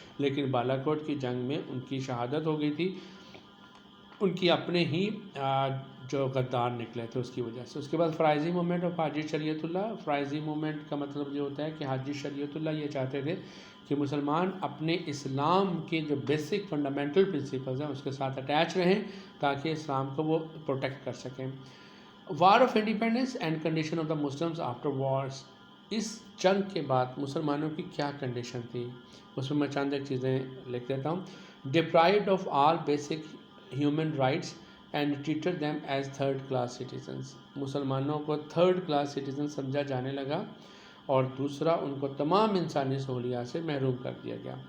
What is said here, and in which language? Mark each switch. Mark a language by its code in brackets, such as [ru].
[ur] لیکن بالا کوٹ کی جنگ میں ان کی شہادت ہو گئی تھی، ان کی اپنے ہی جو غدار نکلے تھے اس کی وجہ سے. اس کے بعد فرائضی موومنٹ آف حاجی شریعت اللہ. فرائضی موومنٹ کا مطلب یہ ہوتا ہے کہ حاجی شریعت اللہ یہ چاہتے تھے کہ مسلمان اپنے اسلام کے جو بیسک فنڈامنٹل پرنسپلز ہیں اس کے ساتھ اٹیچ رہیں تاکہ اسلام کو وہ پروٹیکٹ کر سکیں. [en] War of independence and condition of the Muslims after wars. [ur] اس جنگ کے بعد مسلمانوں کی کیا کنڈیشن تھی اس میں چند ایک چیزیں لکھ دیتا ہوں. [en] Deprived of all basic human rights and treated them as third class citizens. [ur] مسلمانوں کو تھرڈ کلاس سٹیزن سمجھا جانے لگا اور دوسرا ان کو تمام انسانی سہولیات سے محروم کر دیا گیا.